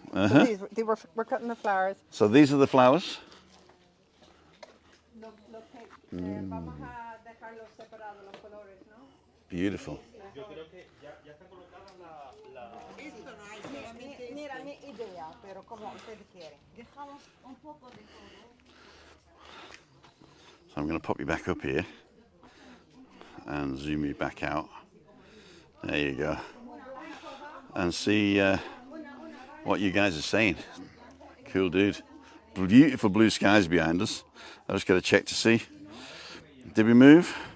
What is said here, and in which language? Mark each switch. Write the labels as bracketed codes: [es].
[en] So we're cutting the flowers. So these are the flowers. [es] Vamos a dejarlos separados los colores, ¿no? [en] Beautiful. [es] Mira mi idea, pero como usted quiere. Dejamos un poco de todo. [en] So I'm going to pop you back up here and zoom you back out. There you go. And see what you guys are saying. Cool, dude. Beautiful blue skies behind us. I just got to check to see. Did we move?